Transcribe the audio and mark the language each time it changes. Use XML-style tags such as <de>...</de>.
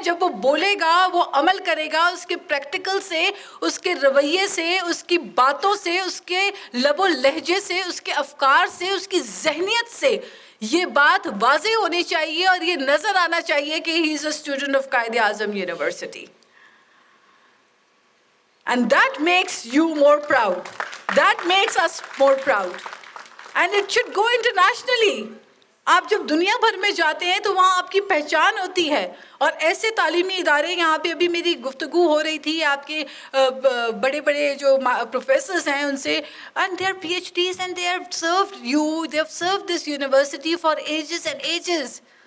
<ur>جب وہ بولے گا، وہ عمل کرے گا، اس کے پریکٹیکل سے، اس کے رویے سے، اس کی باتوں سے، اس کے لب و لہجے سے، اس کے افکار سے، اس کی ذہنیت سے یہ بات واضح ہونی چاہیے اور یہ نظر آنا چاہیے کہ</ur> <en>He is a student of Quaid Azam university. And that makes you more proud. That makes us more proud. And it should go internationally.</en> <ur>آپ جب دنیا بھر میں جاتے ہیں تو وہاں آپ کی پہچان ہوتی ہے. اور ایسے تعلیمی ادارے, یہاں پہ ابھی میری گفتگو ہو رہی تھی آپ کے بڑے بڑے جو پروفیسرز ہیں ان سے,</ur> <en>And they are P H Ds and they are served you, they have served this university for ages and ages.</en>